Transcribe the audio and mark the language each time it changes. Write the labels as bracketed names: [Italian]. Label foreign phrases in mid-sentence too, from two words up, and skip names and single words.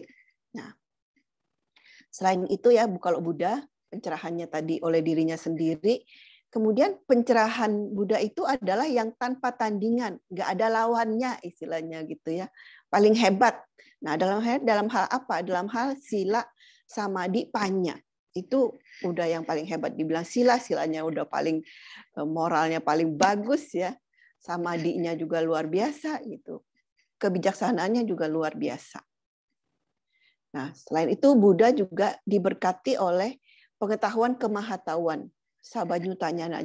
[Indonesian] Nah, selain itu ya, kalau Buddha pencerahannya tadi oleh dirinya sendiri, kemudian pencerahan Buddha itu adalah yang tanpa tandingan, nggak ada lawannya istilahnya gitu ya, paling hebat. Nah, dalam hal apa? Dalam hal [Pali] sila, samadhi, panya. [Indonesian] Itu udah yang paling hebat. Dibilang silanya udah paling moralnya paling bagus ya, samadhinya juga luar biasa gitu. Kebijaksanaannya juga luar biasa. Nah, selain itu Buddha juga diberkati oleh pengetahuan kemahatauan, sabanyutanyana.